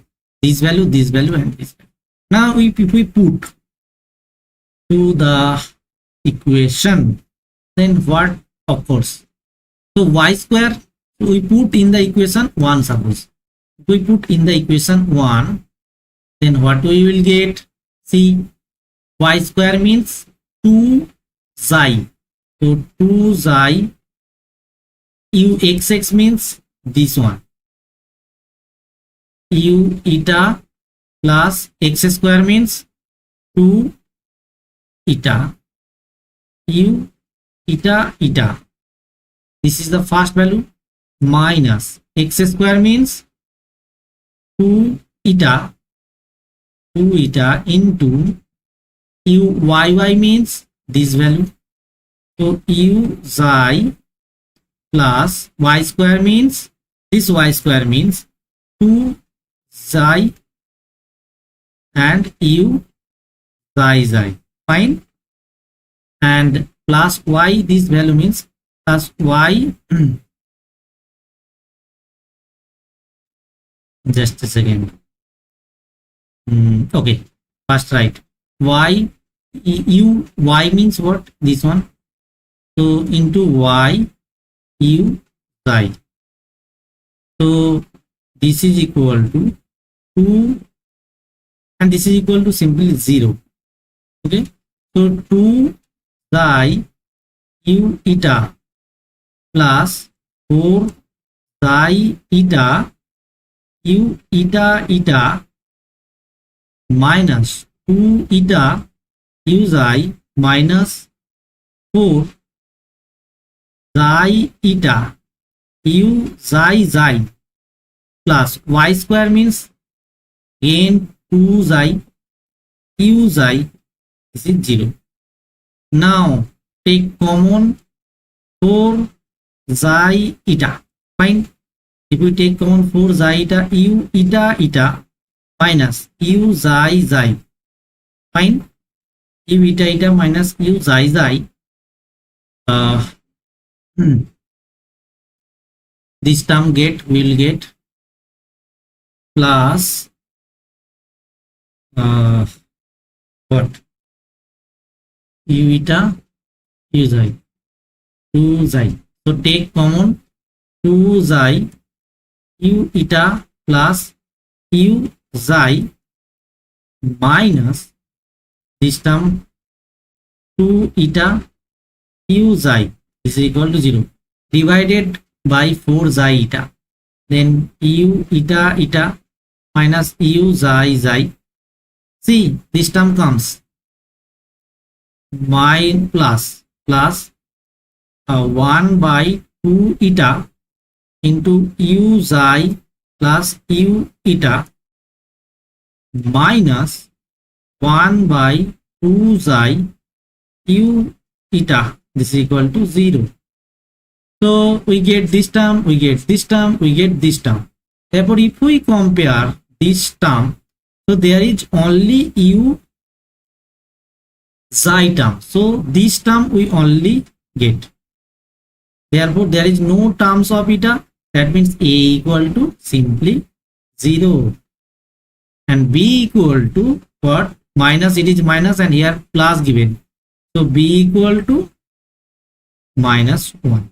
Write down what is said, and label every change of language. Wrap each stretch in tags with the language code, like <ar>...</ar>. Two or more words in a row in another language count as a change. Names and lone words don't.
<en>This value, and this value. Now if we put to the equation, then what occurs? So y square, we put in the equation 1. Suppose we put in the equation 1, then what we will get? See, y square means 2 xi. So 2 xi u xx means this one, u eta plus x square means 2 eta u eta eta. This is the first value, minus x square means 2 eta into u yy means this value. So u xi plus y square means this, y square means 2 xi and u xi. Fine. And plus y, this value means plus y. Just a second. Okay, first write y, u y means what? This one. So into y u xi. So this is equal to 2 and this is equal to simply 0. Okay, so 2 xi u eta plus 4 xi eta u eta minus 2 eta u xi minus 4 xi eta u xi plus y square means again 2 xi u xi. This is 0. Now take common 4 xi eta. Fine. If we take common 4 xi eta, u eta minus u xi. Fine. U eta minus u xi. This term will get plus what? U eta u xi, 2 xi. So take common 2 xi u eta plus u xi minus this term 2 eta u xi is equal to 0, divided by 4 xi eta. Then u eta minus u xi. See, this term comes plus 1 by 2 eta into u xi plus u eta minus 1 by 2 xi u eta. This is equal to 0. So we get this term, we get this term, we get this term. Therefore, if we compare this term, so there is only u xi term. So this term we only get. Therefore, there is no terms of eta. That means a equal to simply 0 and b equal to what? Minus. It is minus and here plus given. So b equal to minus 1.</en>